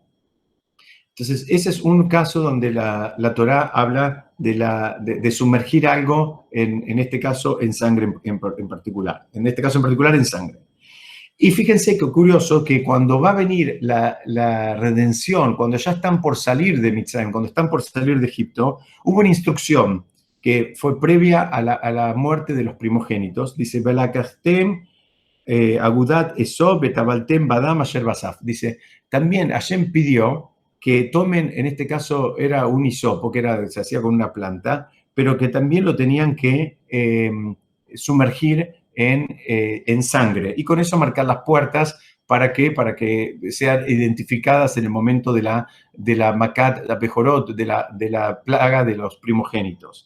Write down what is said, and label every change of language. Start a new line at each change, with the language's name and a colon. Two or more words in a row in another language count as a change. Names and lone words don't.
Spanish: Entonces, ese es un caso donde la Torá habla de sumergir algo, en este caso en sangre en particular. En este caso en particular en sangre. Y fíjense qué curioso que cuando va a venir la redención, cuando ya están por salir de Mitzrayim, cuando están por salir de Egipto, hubo una instrucción que fue previa a la muerte de los primogénitos. Dice,
Hebrew: ולקחתם אגדת אזוב וטבלתם בדם אשר בסף.
Spanish: Dice, también Hashem pidió que tomen, en este caso era un hisopo, que se hacía con una planta, pero que también lo tenían que sumergir en sangre y con eso marcar las puertas. ¿Para qué? Para que sean identificadas en el momento de la macat, la pejorot, de la plaga de los primogénitos.